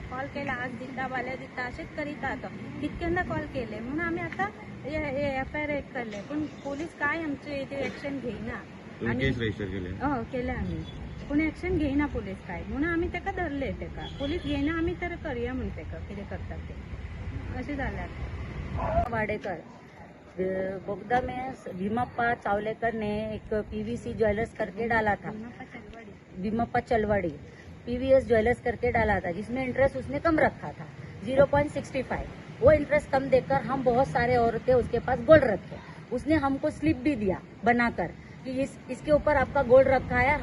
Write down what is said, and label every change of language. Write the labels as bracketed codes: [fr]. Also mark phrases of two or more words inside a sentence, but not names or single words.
[kok] कॉल केला आज दिता फाल्यां दिता अशेंच करीता. तो कितक्यांदा कॉल केले म्हणून आमी आतां FIR केले, पण पोलीस काय आमचे एक्शन घेयना. केस रजिस्टर केले? हो केले आमी, पूण एक्शन घेयना पोलीस काय. म्हणून आमी ताका धरले. ताका पोलीस घेयना, आमी तर करया म्हण ताका कितें करतात ते अशें जाल्यार. [hi] वाडेकर बोगदा में भीमाप्पा चावलेकर ने एक PVC ज्वेलर्स करके डाला था. भीमाप्पा चलवाड़ी PVS ज्वेलर्स करके डाला था, जिसमें इंटरेस्ट उसने कम रखा था 0.65. वो इंटरेस्ट कम देकर हम बहुत सारे औरतें उसके पास गोल्ड रखे. उसने हमको स्लिप भी दिया बनाकर कि इसके ऊपर आपका गोल्ड रखा है.